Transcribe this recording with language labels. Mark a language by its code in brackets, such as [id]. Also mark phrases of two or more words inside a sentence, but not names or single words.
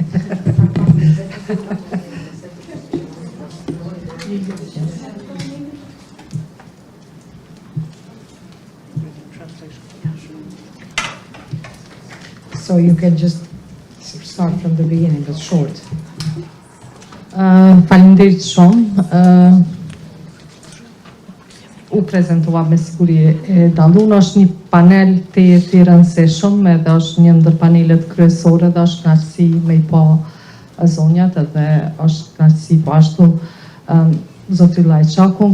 [en] So you can just start from the beginning, but short. [sq] Faleminderit shumë. U prezentova me siguri e dallun, është një panel të i rëndësishëm, edhe është një ndër panelet kryesore dhe është kënaqësi me i pa zonjat edhe është kënaqësi po ashtu zotri Lajçakun.